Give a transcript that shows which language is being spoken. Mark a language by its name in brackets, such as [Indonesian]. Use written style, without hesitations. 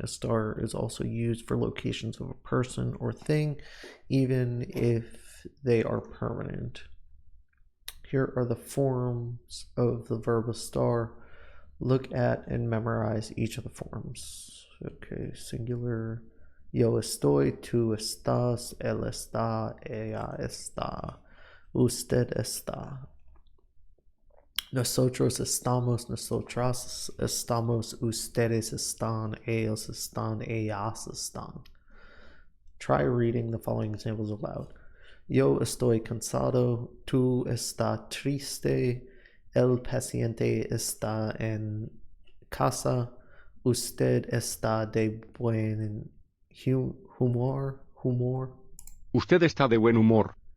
[English] Estar is also used for locations of a person or thing, even if they are permanent. Here are the forms of the verb estar. Look at and memorize each of the forms. Okay, singular. [Spanish] Yo estoy, tú estás, él está, ella está, usted está. Nosotros estamos, nosotras estamos, ustedes están, ellos están, ellas están. [English] Try reading the following examples aloud. [Spanish] Yo estoy cansado, tú estás triste, el paciente está en casa, usted está de buen humor. Usted está de buen humor.